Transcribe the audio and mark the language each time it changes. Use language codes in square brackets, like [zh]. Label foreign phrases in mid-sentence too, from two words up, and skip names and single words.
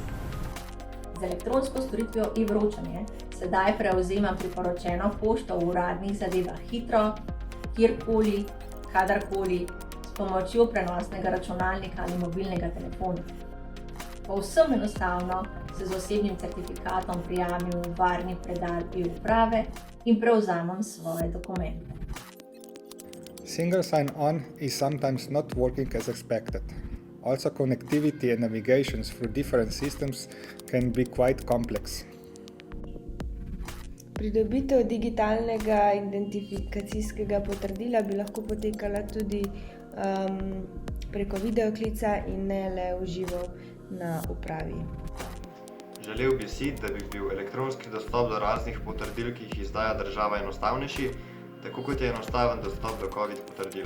[sl] Z elektronsko storitvijo e-vročanje sedaj prevzemam priporočeno pošto v uradnih zadevah hitro, kjerkoli, kadarkoli, s pomočjo prenosnega računalnika ali mobilnega telefona. Povsem enostavno se z osebnim certifikatom prijavim v varni predal e-uprave in prevzamem svoje dokumente. [en] Single sign-on is sometimes not working as expected. Also, connectivity and navigations through different systems can be quite complex. [sl] Pridobitev digitalnega identifikacijskega potrdila bi lahko potekala tudi preko videoklica in ne le v živo na upravi. Želel bi si, da bi bil elektronski dostop do raznih potrdil, ki jih izdaja država, enostavnejši, tako kot je enostaven dostop do COVID potrdila.